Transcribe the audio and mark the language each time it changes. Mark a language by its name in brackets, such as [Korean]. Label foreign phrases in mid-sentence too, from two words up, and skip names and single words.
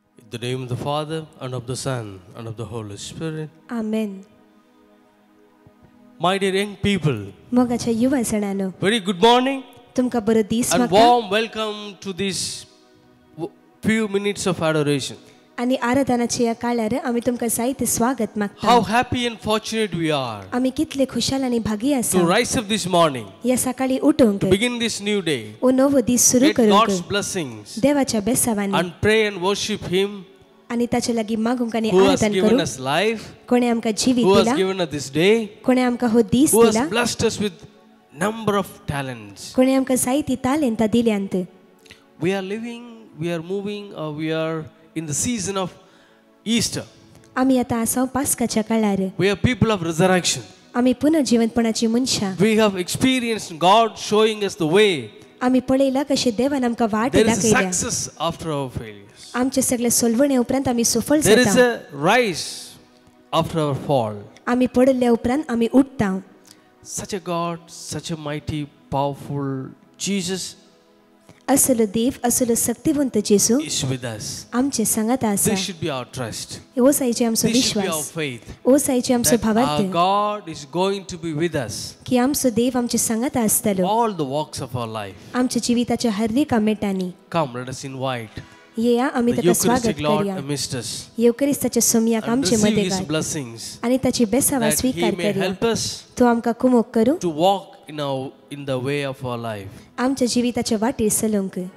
[English] In the name of the Father, and of the Son, and of the Holy Spirit. Amen. My dear young people, [Konkani] मोगाच्या युवा सणानो [English] very good morning [Konkani] तुमका बरो दीस [English] and [Konkani] म्हाका [English] warm welcome to this few minutes of adoration. [Konkani] आणि आराधनाच्या या काळार आम्ही तुमका जायते स्वागत मागता. [English] How happy and fortunate we are [Konkani] आम्ही कितले खुशाल आणि भागी [English] to [Konkani] आसा [English] rise up this morning, [Konkani] या सकाळी उठोंक [English] to begin this new day, [Konkani] ओ नवो दीस सुरू [English] get [Konkani] करूंक [English] God's blessings [Konkani] देवाच्या बेसावानी [English] and pray and worship Him [Konkani] आणि ताचे लागीं मागूंक आणि [English] who has [Konkani] आराधन [English] given [Konkani] करूंक [English] us life, [Konkani] कोणे आमका जीवित [English] who has [Konkani] दिला [English] given us this day, [Konkani] कोणे आमका हो दीस [English] who [Konkani] दिला [English] has blessed us with number of talents. [Konkani] कोणे आमका जायती तालेंता दिल्यांत. [English] We are living, we are moving, we are in the season of Easter. [Konkani] आम्ही आता आसा पास्काच्या काळार [English] We are people of resurrection. [Konkani] आम्ही पुनर्जीवनपणाची मनशां [English] We have experienced God showing us the way. [Konkani] आम्ही पळयला कशे देवान आमका वाट [English] There is a [Konkani] दाखयल्या. [English] success after our failures. [Konkani] आमचे सगळे सोलवणे उपरांत आम्ही सफल [English] There is [Konkani] जाता. [English] a rise after our fall. [Konkani] आम्ही पडल्या उपरांत आम्ही उठता. [English] Such a God, such a mighty, powerful Jesus [Konkani] असलो देव असलो शक्तिवंत जेजू [English] is with us. [Konkani] आमचे सांगात आसा. [English] This should be our trust. [Konkani] ओ सायचे आमचो [English] This should be our [Konkani] विश्वास. [English] faith. [Konkani] ओ सायचे आमचो [English] That our [Konkani] भावार्थ [English] God is going to be with us [Konkani] की आमचो देव आमचे सांगात आसतलो. [English] all the walks of our life. [Konkani] आमच्या जिविताच्या हर कामेटांनी [English] Come, let us invite [Konkani] येया आम्ही [English] the [Konkani] ताका स्वागत [English] Eucharistic Lord [Konkani] करूया. [English] amidst us [Konkani] येवकरिस्ताच्या सोमयाक [English] and [Konkani] आमचे [English] receive [Konkani] मध्ये [English] His [Konkani] घाल [English] blessings, [Konkani] आणि ताची बेसावा [English] that He [Konkani] स्वीकार [English] may [Konkani] करूया. [English] help us [Konkani] तो आमका कुमोक करू [English] to walk in the way of our life. [Konkani] आमच्या जिविताच्या वाटेर चलोंक.